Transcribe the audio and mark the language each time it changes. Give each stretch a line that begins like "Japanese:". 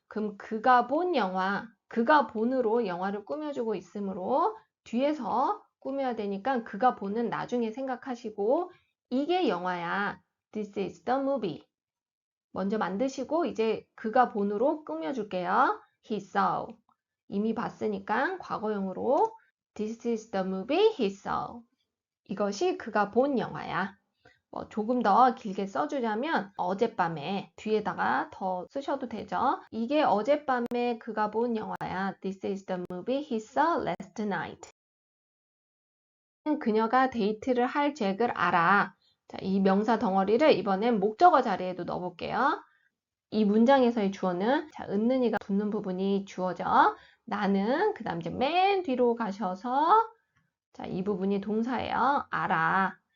Korean: 그럼 그가 본 영화, 그가 본으로 영화를 꾸며주고 있으므로 뒤에서 꾸며야 되니까 그가 보는 나중에 생각하시고 이게 영화야.
English: This is the movie.
Korean: 먼저 만드시고 이제 그가 본으로 꾸며줄게요.
English: He saw.
Korean: 이미 봤으니까 과거형으로
English: This is the movie he saw.
Korean: 이것이 그가 본 영화야. 조금 더 길게 써주자면 어젯밤에 뒤에다가 더 쓰셔도 되죠. 이게 어젯밤에 그가 본 영화야.
English: This is the movie he saw last night.
Korean: 그녀가 데이트를 할 잭을 알아. 자, 이 명사 덩어리를 이번엔 목적어 자리에도 넣어볼게요. 이 문장에서의 주어는 자, 은는이가 붙는 부분이 주어죠. 나는 그 다음 이제 맨 뒤로 가셔서 자, 이 부분이 동사예요. 알아.